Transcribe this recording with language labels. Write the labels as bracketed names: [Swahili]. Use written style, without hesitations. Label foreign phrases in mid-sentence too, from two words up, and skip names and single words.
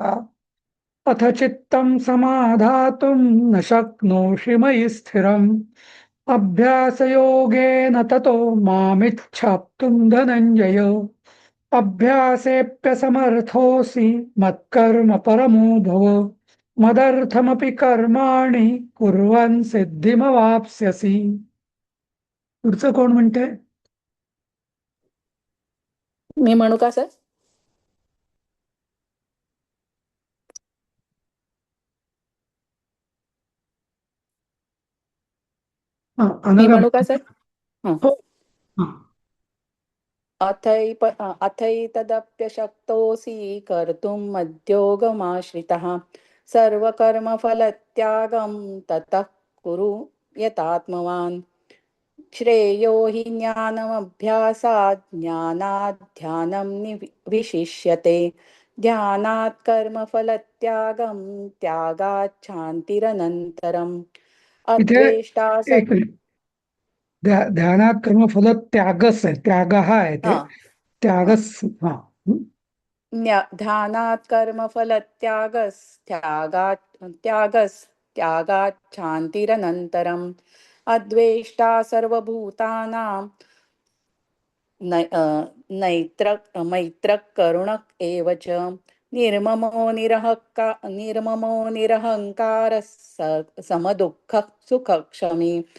[Sanskrit] अथ चित्तं समाधातुं न शक्नोषि मयि स्थिरम्, अभ्यासयोगेन ततो मामिच्छाप्तुं धनञ्जय. अभ्यासेऽप्यसमर्थोऽसि मत्कर्म परमो भव, मदर्थमपि कर्माणि कुर्वन् सिद्धिमवाप्स्यसि. [Marathi] पुढचं कोण म्हणते? मी म्हणू का सर? मी अनघा. म्हणू का सर? हो. हा. [Sanskrit] अथैतदप्यशक्तोऽसि कर्तुं मद्योगमाश्रितः, सर्वकर्मफलत्यागं ततः कुरु यतात्मवान्. श्रेयो हि ज्ञानमभ्यासात्, ज्ञानात् ध्यानं विशिष्यते, ध्यानात् कर्मफलत्यागं, त्यागात् शान्तिरनन्तरम्. [Marathi] इथे [Sanskrit] अद्वेष्टा [Marathi] एक मिनिट. ध्यानात कर्मफल त्यागस आहे, त्याग हा आहे ते. हा त्यागस. हा. [Sanskrit] ध्यानात् त्यागात् शान्तिरनन्तरम्. अद्वेष्टा सर्वभूतानां मैत्रः करुणः एव च, निर्ममो निरहङ्कारः समदुःखः सुखक्षमी.